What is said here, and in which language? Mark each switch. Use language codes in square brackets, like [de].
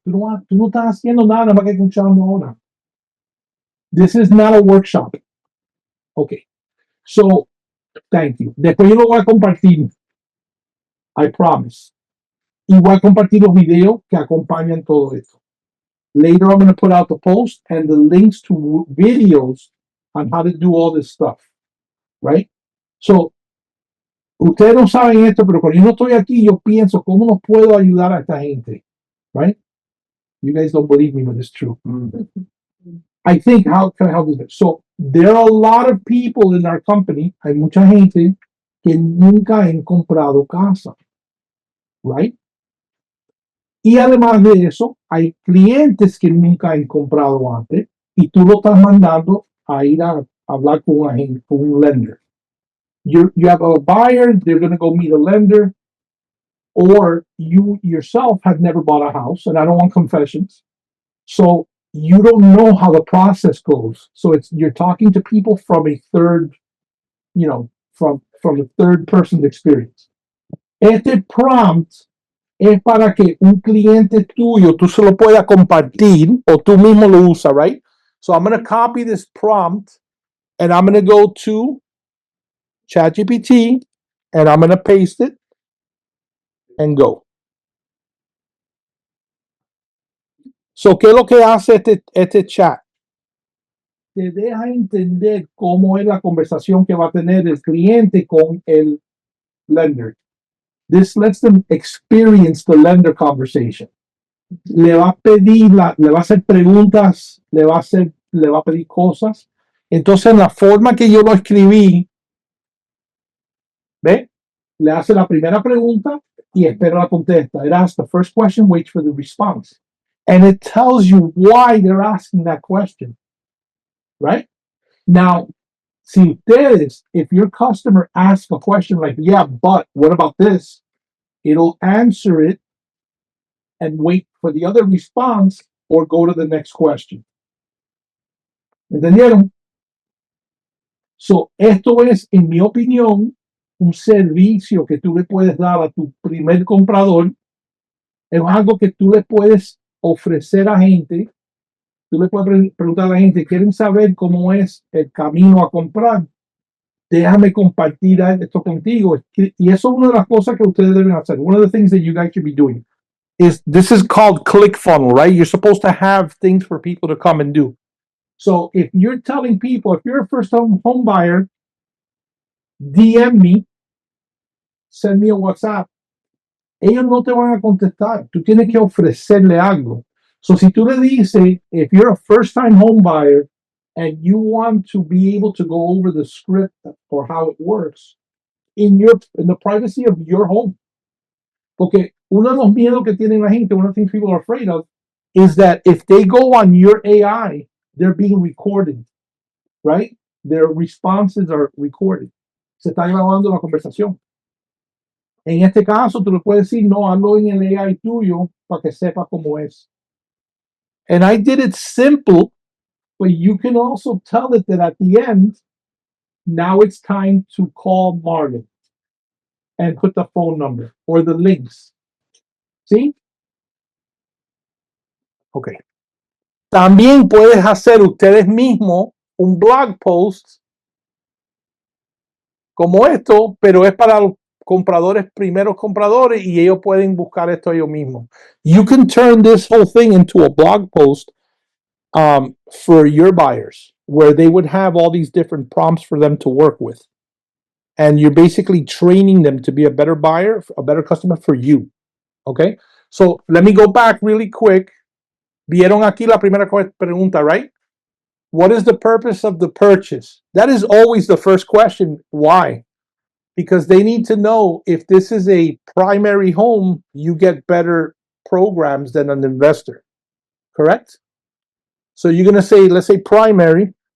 [es] Tú no estás haciendo nada más que escuchando ahora. [en] This is not a workshop. [es] Okay. So, [en] thank you. [es] Después yo lo voy a compartir. [en] I promise. [es] Y voy a compartir los videos que acompañan todo esto. [en] Later, I'm going to put out the post and the links to videos on how to do all this stuff. Right? [es] So, ustedes no saben esto, pero cuando yo no estoy aquí, yo pienso, ¿cómo nos puedo ayudar a esta gente? [en] Right? You guys don't believe me, but it's true. I think, how can I help you? So there are a lot of people in our company, [es] hay mucha gente que nunca han comprado casa, right? Y además de eso, hay clientes que nunca han comprado antes y tú lo estás mandando a ir a hablar con un agente, con un lender. [en] You have a buyer, they're going to go meet a lender, or you yourself have never bought a house, and I don't want confessions. So you don't know how the process goes. So you're talking to people from a third, from a third person's experience. [es] Este prompt es para que un cliente tuyo, tú se lo puedas compartir o tú mismo lo usas, right? [en] So I'm going to copy this prompt and I'm going to go to ChatGPT and I'm going to paste it and go. [es] So, ¿qué es lo que hace este chat? Te deja entender cómo es la conversación que va a tener el cliente con el lender. [en] This lets them experience the lender conversation. [es] Le va a pedir, le va a hacer preguntas, le va a pedir cosas. Entonces, la forma que yo lo escribí, ¿ve? Le hace la primera pregunta y espera la contesta. [en] It asks the first question, waits for the response. And it tells you why they're asking that question, right? Now, [es] si ustedes, [en] if your customer asks a question like, yeah, but what about this? It'll answer it and wait for the other response or go to the next question. [es] ¿Entendieron? So, esto es, en mi opinión, un servicio que tú le puedes dar a tu primer comprador. Es algo que tú le puedes ofrecer a gente. Tú le puedes preguntar a la gente, ¿quieren saber cómo es el camino a comprar? Déjame compartir esto contigo. Y eso es una de las cosas que ustedes deben hacer. [en] One of the things that you guys should be doing is, this is called ClickFunnels, right? You're supposed to have things for people to come and do. So if you're telling people, if you're a first home buyer, DM me, send me a WhatsApp. [es] Ellos no te van a contestar. Tú tienes que ofrecerle algo. [en] So [es] si tú le dices, [en] if you're a first time home buyer and you want to be able to go over the script or how it works in the privacy of your home. [es] Porque uno de los miedos que tiene la gente, [en] one of the things people are afraid of, is that if they go on your AI, they're being recorded, right? Their responses are recorded. [es] Se está grabando la conversación. En este caso, tú le puedes decir, no, hazlo en el AI tuyo para que sepa cómo es. [en] And I did it simple, but you can also tell it that at the end, now it's time to call Marlon and put the phone number or the links. [es] ¿Sí? Ok. También puedes hacer ustedes mismos un blog post como esto, pero es para los compradores, primeros compradores, y ellos pueden buscar esto ellos mismos. [en] You can turn this whole thing into a blog post for your buyers, where they would have all these different prompts for them to work with. And you're basically training them to be a better buyer, a better customer for you. Okay? So let me go back really quick. [es] Vieron aquí la primera pregunta, right? [en] What is the purpose of the purchase? That is always the first question. Why? Because they need to know if this is a primary home, you get better programs than an investor. Correct? So you're going to say, let's say primary.